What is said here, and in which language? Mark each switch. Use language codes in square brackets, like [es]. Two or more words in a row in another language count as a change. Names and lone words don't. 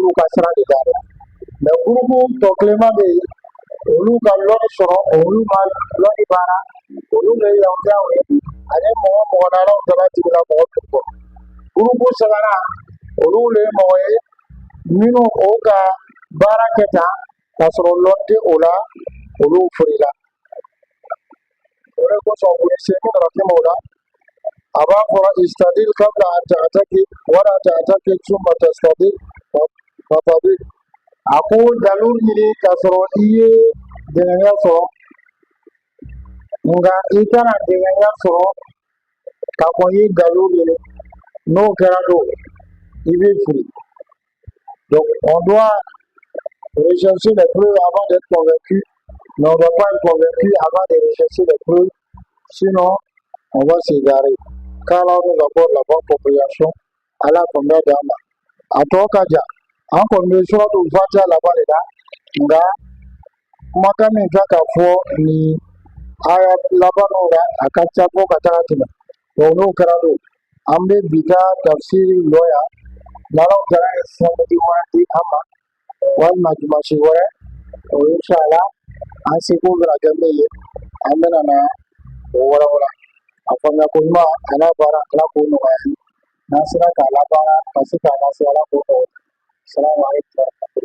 [bm] olu ka sira de da mɛ gurupu tɔ kelenma bɛ yen olu ka lɔni sɔrɔ olu ma lɔni baara olu le ye yahudiyaw ye ani mɔgɔ mɔgɔ na alaw kɛra tigila mɔgɔ min kɔ gurupu sabanan olu le ye mɔgɔ ye minnu o ka baara kɛ tan k'a sɔrɔ lɔn tɛ o la olu furula o de kosɔn u ye seko dɔ kɛ o la a b'a fɔra [ar] استدل قبل أن تعتقد ولا تعتقد ثم تستدل فتضل [bm] a ko dalu ɲini k'a sɔrɔ i ye dɛngɛnya sɔrɔ nka i kana dɛngɛnya sɔrɔ k'a fɔ i ye dalu ɲini n'o kɛra don i bɛ fili [fr] donc on doit rechercher les preuves avant d'être convaincu mais on ne doit pas être convaincu avant de rechercher les preuves sinon on va s'égarer car là nous avons la bonne compréhension à la première dame [bm] a tɔ ka jan an kɔni bɛ suratu fatiha laban de la nka kumakan min ka ka fɔ nin aya labanw la a ka ca fɔ ka taga tɛmɛ donc n'o kɛra don an bɛ bi ka tafsiri lɔ yan n'alaw kɛra ye samedi wɛrɛ di an ma walima dimanche wɛrɛ o inshallah an seko bɛna kɛ min ye an bɛna na o wɔlɔwɔlɔ a faamuya ko ɲuman a n'a baara ala k'o nɔgɔya n'an sera k'a labaara ka se k'a lase ala k'o nɔgɔya [ar] salamu aleykum